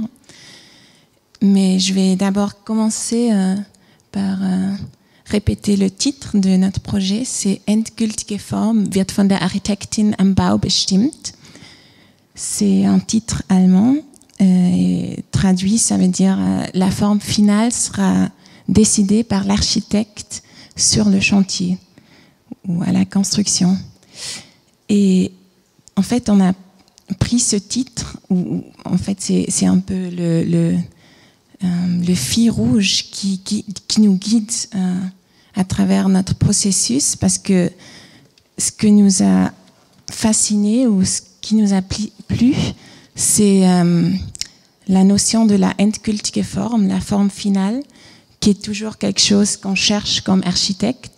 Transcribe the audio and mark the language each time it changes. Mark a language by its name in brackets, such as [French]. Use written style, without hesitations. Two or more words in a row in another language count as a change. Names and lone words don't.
[French] Mais je vais d'abord commencer par répéter le titre de notre projet. [German] C'est Endgültige Form wird von der Architektin am Bau bestimmt. [French] C'est un titre allemand. Et traduit, ça veut dire la forme finale sera décidée par l'architecte sur le chantier ou à la construction. Et en fait, on a pris ce titre où en fait c'est un peu le fil rouge qui nous guide à travers notre processus, parce que ce que nous a fasciné ou ce qui nous a plu, c'est la notion de la [German] endgültige Form, [French] la forme finale, qui est toujours quelque chose qu'on cherche comme architecte.